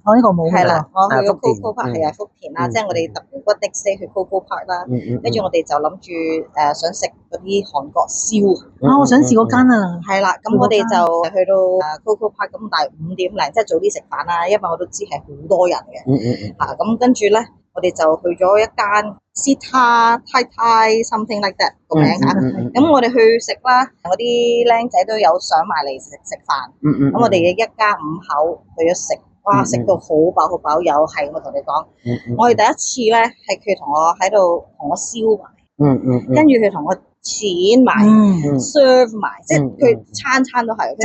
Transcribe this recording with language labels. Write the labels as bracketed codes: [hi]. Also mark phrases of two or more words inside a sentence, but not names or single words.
[yue] 我呢個冇。係啦，我去咗 Coco Park 係啊，福田啦，即係我哋特別骨的 stay 去 Coco Park 啦。跟住我哋就諗住想食嗰啲韓國燒。我想試嗰間啊。係啦，咁我哋就去到Coco Park，咁但係5點零，即係早啲食飯啦，因為我都知係好多人嘅。咁跟住咧。我哋就去咗一間 Sita Thai [en] something like that [yue] 個名嚇，咁我哋去食啦，嗰啲僆仔都有上埋嚟食飯，咁我哋一家5口去咗食，哇食到好飽好飽，又係我同你講，我哋第一次咧係佢同我喺度同我燒埋，跟住佢同我錢埋 serve 埋，即係佢餐餐都係